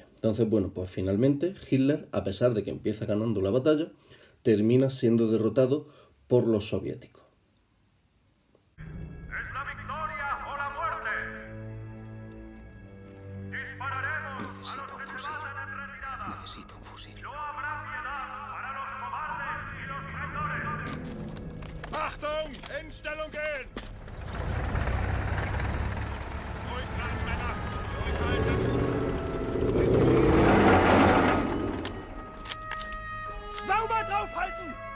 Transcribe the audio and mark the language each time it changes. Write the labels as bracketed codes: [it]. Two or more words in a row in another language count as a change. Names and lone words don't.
[es] Entonces, bueno, pues finalmente Hitler, a pesar de que empieza ganando la batalla, termina siendo derrotado por los soviéticos. ¡Es la victoria o la muerte! Dispararemos Necesito a un los que se fusil. baten en retirada. Necesito un fusil. No habrá piedad para los cobardes y los traidores. [de] Achtung! In Stellung gehen! Ruhig bleiben, Männer! Ruhig halten! Sauber draufhalten!